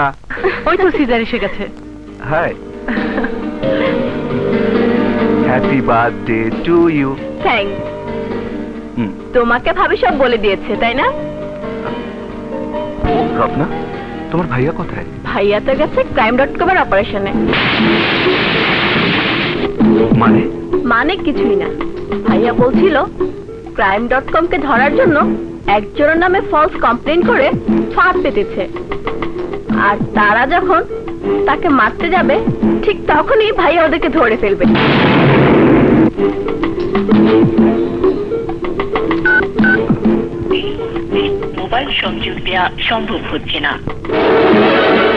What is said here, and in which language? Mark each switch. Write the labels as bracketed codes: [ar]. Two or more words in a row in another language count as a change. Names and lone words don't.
[bn] ওই তো সিজার এসে গেছে। [en] Hi. Happy birthday to you. [bn] থ্যাঙ্কস। তোমাকে ভাবি সব বলে দিয়েছে, তাই না? রত্না, তোমার ভাইয়া কোথায়? ভাইয়া তো গেছে crime.com এর অপারেশনে। মানে? মানে কিছুই না, ভাইয়া বলছিল crime.com কে ধরার জন্য একজনের নামে [en] false complain [bn] করে ফাঁদ পেতেছে, আর তারা যখন তাকে মারতে যাবে ঠিক তখনই ভাইয়া ওদেরকে ধরে ফেলবে। মোবাইল সংযোগ দেওয়া সম্ভব হচ্ছে না।